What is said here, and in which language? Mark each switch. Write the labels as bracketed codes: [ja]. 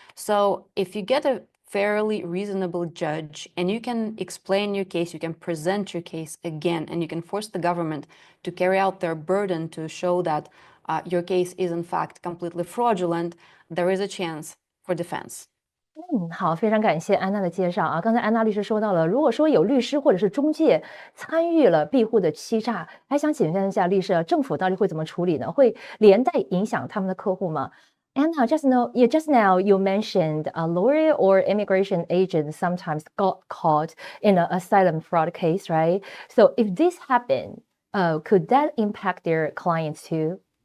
[en] So if you get a fairly reasonable judge and you can explain your case, you can present your case again, and you can force the government to carry out their burden to show that your case is in fact completely fraudulent, there is a chance for defense. [zh] 好，非常感谢安娜的介绍啊。刚才安娜律师说到了，如果说有律师或者是中介参与了庇护的欺诈，还想请问一下律师，政府到底会怎么处理呢？会连带影响他们的客户吗？ [en] Anna, just now you mentioned a lawyer or immigration agent sometimes got caught in an asylum fraud case, right? So if this happened, could that impact their clients too?